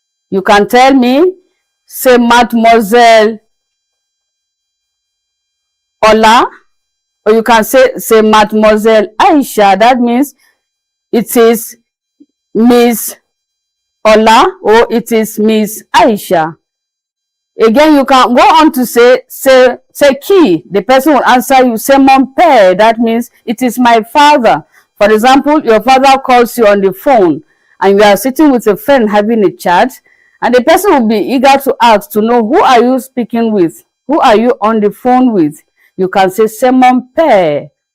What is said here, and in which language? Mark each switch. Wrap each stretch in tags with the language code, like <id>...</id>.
<en>You can tell me,</en> <fr>c'est mademoiselle Ola.</fr> <en>Or you can say,</en> <fr>c'est mademoiselle Aisha.</fr> <en>That means it is Miss Ola or it is Miss Aisha. Again, you can go on to say,</en> <fr>c'est qui?</fr> <en>The person will answer you,</en> <fr>c'est mon père.</fr> <en>That means it is my father. For example, your father calls you on the phone and you are sitting with a friend having a chat, and the person will be eager to ask to know, who are you speaking with? Who are you on the phone with? You can say,</en> <fr>c'est mon père.</fr>